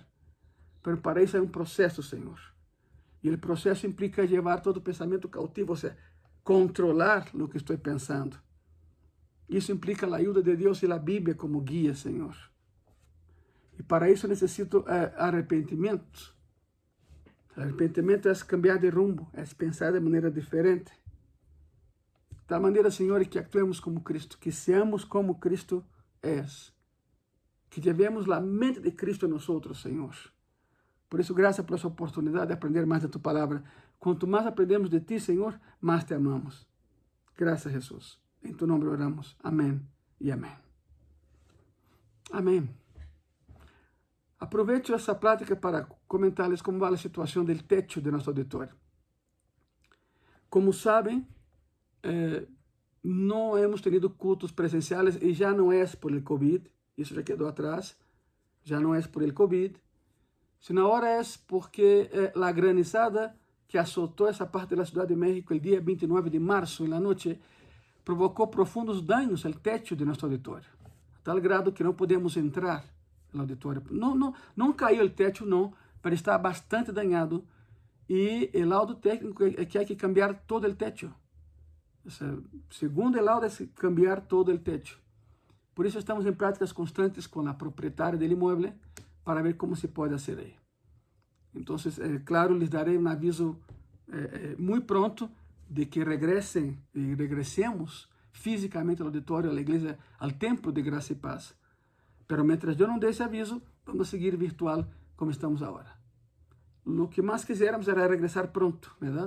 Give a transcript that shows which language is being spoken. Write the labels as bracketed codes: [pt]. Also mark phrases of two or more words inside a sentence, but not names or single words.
[pt] Mas para isso é um processo, Senhor. E o processo implica levar todo pensamento cautivo, ou seja, controlar o que estou pensando. Isso implica a ajuda de Deus e a Bíblia como guia, Senhor. E para isso necessito arrependimento. Arrependimento é [es] cambiar de rumbo, [pt] é pensar de maneira diferente. De tal maneira, Senhor, [es] que actuemos [pt] como Cristo, [es] que seamos [pt] como Cristo é. [es] Que llevemos [pt] a mente de Cristo em nós, Senhor. Por isso, graças por essa oportunidade de aprender mais de tu palavra. Quanto mais aprendemos de ti, Senhor, mais te amamos. Graças, Jesus. Em tu nome oramos. Amém e amém. Amém. Aproveito essa prática para comentar-lhes como vai a situação do teto de nosso auditório. Como sabem, não [es] hemos tenido [pt] cultos presenciais e já não é [es] por el COVID, [pt] isso já quedou atrás, já não é [es] por el COVID, [pt] sino agora é porque a granizada que azotou essa parte da Cidade de México el dia 29 de março, em la noite, provocou profundos danos ao teto de nosso auditório, a tal grado que não podemos entrar no auditório. Não caiu o teto, não, mas está bastante dañado e o laudo técnico é que há que cambiar todo o teto. [es] O sea, [pt] segundo o laudo é cambiar todo o teto. Por isso estamos em práticas constantes com a proprietária do imóvel para ver como se pode fazer aí. Então, claro, lhes darei um aviso [es] muy pronto de que regresemos físicamente al auditorio, a la iglesia, al templo de Gracia y Paz. Pero mientras yo no dé ese aviso, vamos a seguir virtual como estamos ahora. Lo que más quisiéramos era regresar pronto, ¿verdad?